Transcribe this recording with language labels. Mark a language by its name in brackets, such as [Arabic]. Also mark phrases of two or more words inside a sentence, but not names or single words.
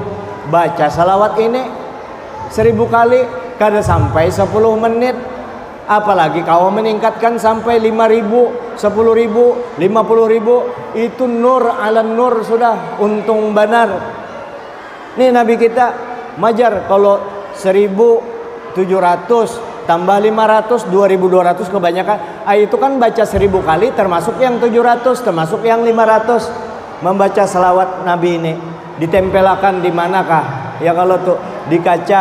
[Banjar] Baca salawat ini 1000 kali, kada sampai 10 menit. [Indonesian] Apalagi kau meningkatkan sampai 5.000, 10.000, 50.000, itu [Arabic] نور على نور [Indonesian] sudah untung benar. Nih Nabi kita majar kalau 1700 tambah 500 2200 kebanyakan. Itu kan baca 1000 kali termasuk yang 700, termasuk yang 500. Membaca selawat Nabi ini ditempelkan di manakah? Ya kalau tuh di kaca.